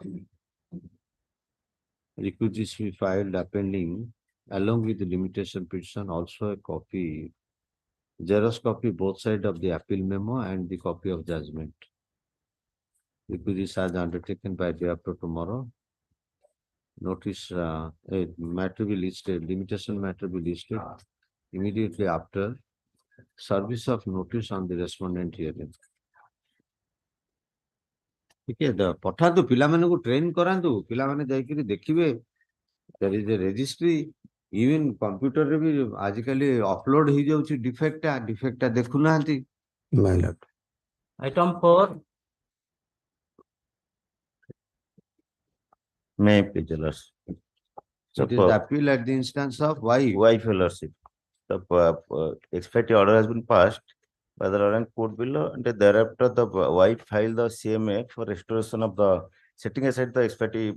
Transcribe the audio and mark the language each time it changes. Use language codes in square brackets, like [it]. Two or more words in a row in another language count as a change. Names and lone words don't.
[en] Requisites we filed appending along with the limitation petition, also a copy, xerox copy both sides of the appeal memo and the copy of judgment. Requisites as undertaken by day after tomorrow. Notice a matter be listed, limitation matter be listed immediately after service of notice on the respondent hearing. [hi] ठीक है, [or] ପଠାନ୍ତୁ ପିଲାମାନଙ୍କୁ ଟ୍ରେନ କରାନ୍ତୁ, ପିଲାମାନେ ଯାଇକିରି ଦେଖିବେ [en] there is a registry, even computer [or] ରେ ଭି ଆଜିକାଲି ଅପଲୋଡ ହୋ ଯାଉଛି ଡିଫେକ୍ଟା ଦେଖୁ ନାନ୍ତି। [en] My lord. Item 4, May I please, Your Lordship? It is appeal at the instance of wife. Wife, Your Lordship. The expected order has been passed by the Lord and court below, and thereafter the wife filed the CMA for restoration of the setting aside the expected